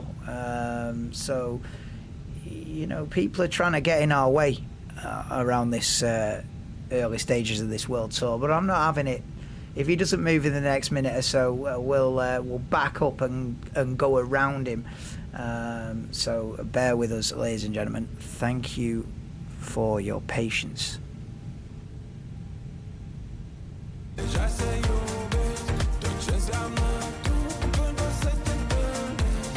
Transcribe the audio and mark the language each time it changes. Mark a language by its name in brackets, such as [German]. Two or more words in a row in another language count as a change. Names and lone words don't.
[English] So, you know, people are trying to get in our way around this early stages of this world tour, but I'm not having it if he doesn't move in the next minute or so, we'll back up and go around him. So bear with us, ladies and gentlemen. Thank you for your patience. [Romanian] Deja se iubesc, tot ce înseamnă tu până să te întâlnesc.